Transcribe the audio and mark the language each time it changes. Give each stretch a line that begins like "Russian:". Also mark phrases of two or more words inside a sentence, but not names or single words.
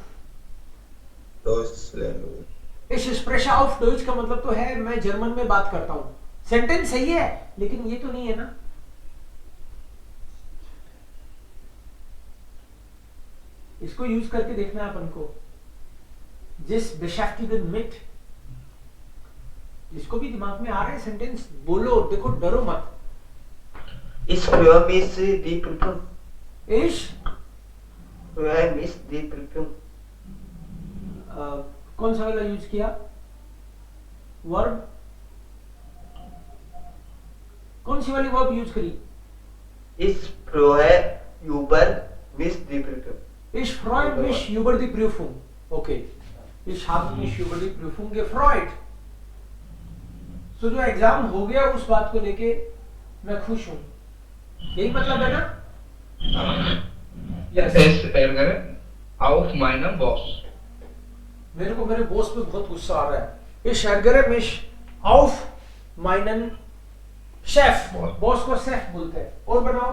English: Deutsch Language?
Hindi: इस
English: expression of Deutsch
Hindi: का मतलब तो है मैं जर्मन में बात करता हूं। सेंटेंस सही है, लेकिन ये तो नहीं है ना। इसको यूज करके देखना है अपन को।
German: जिस beschäftigen mit,
Hindi: जिसको भी दिमाग में आ रहा है सेंटेंस बोलो, देखो डरो मत।
German: Ich freue mich die Prüfung. इश Freue mich die Prüfung.
Hindi: कौन सा वाला यूज किया वर्ब? कौन सी वाली वर्ब यूज करी?
German: Ich freue über mich die Prüfung. Ich freue mich über die Prüfung. Okay. Ich habe mich über die Prüfung gefreut.
Hindi: So जो एग्जाम हो गया उस बात को लेके मैं खुश हूँ, यही मतलब है ना? Yes.
German: Es ärgere auf meinen Boss.
Hindi: मेरे को मेरे बॉस पे बहुत गुस्सा आ रहा है।
German: Ich ärgere mich auf meinen Chef.
Hindi: बॉस को शेफ बोलते हैं। और बनाओ।